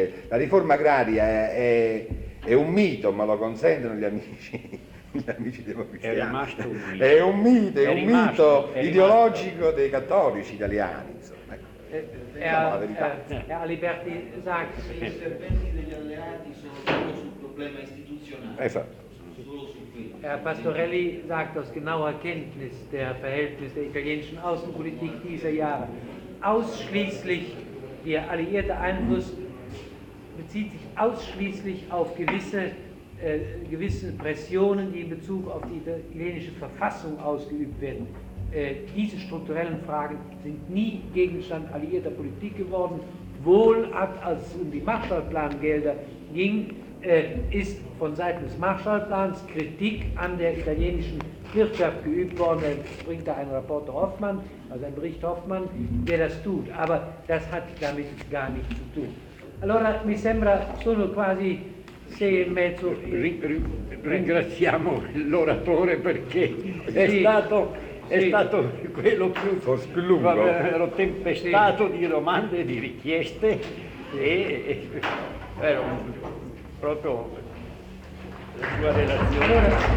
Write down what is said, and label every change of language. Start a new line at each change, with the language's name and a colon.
Italian: La riforma agraria è un mito, ma lo consentono gli amici democristiani. È rimasto un mito. È un mito, è un mito ideologico dei cattolici italiani. Insomma. È a Liberty Sachs. Gli interventi degli alleati sono solo sul problema istituzionale. Esatto.
German: Herr Pastorelli sagt aus genauer Kenntnis der Verhältnisse der italienischen Außenpolitik dieser Jahre, ausschließlich der alliierte Einfluss bezieht sich ausschließlich auf gewisse Pressionen, die in Bezug auf die italienische Verfassung ausgeübt werden. Diese strukturellen Fragen sind nie Gegenstand alliierter Politik geworden, wohl als es um die Marshallplangelder ging, ist von Seiten des Marshallplans Kritik an der italienischen Wirtschaft geübt worden. Er bringt da einen Rapport Hoffmann, also einen Bericht Hoffmann, der das tut. Aber das hat damit gar nichts zu tun.
Italian: Allora, mi sembra sono quasi sei e mezzo. Ringraziamo l'oratore perché è stato quello più lungo. Ero tempestato di domande e di richieste e ero proprio la sua relazione.